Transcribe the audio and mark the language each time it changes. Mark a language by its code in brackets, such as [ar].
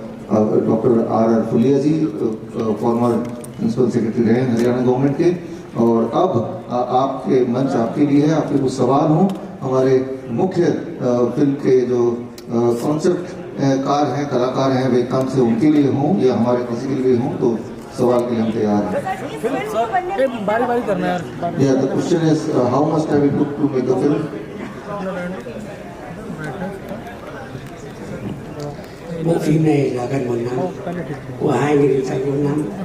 [hi] Doctor R फुलिया जी farmer principal secretary रहे Haryana government के, और अब आपके मंच आपके लिए है, आपके कुछ सवाल हों हमारे मुख्य फिल्म के जो कॉन्सेप्ट कार हैं, कलाकार हैं वियतनाम से, उनके लिए हों या हमारे किसी के लिए हों, तो सवाल के लिए हम तैयार हैं। बारी करना है यार। [en] Yeah, the question is how much time it took to make the film? [vi] Bộ phim này là gần 1 năm, của 2004 năm.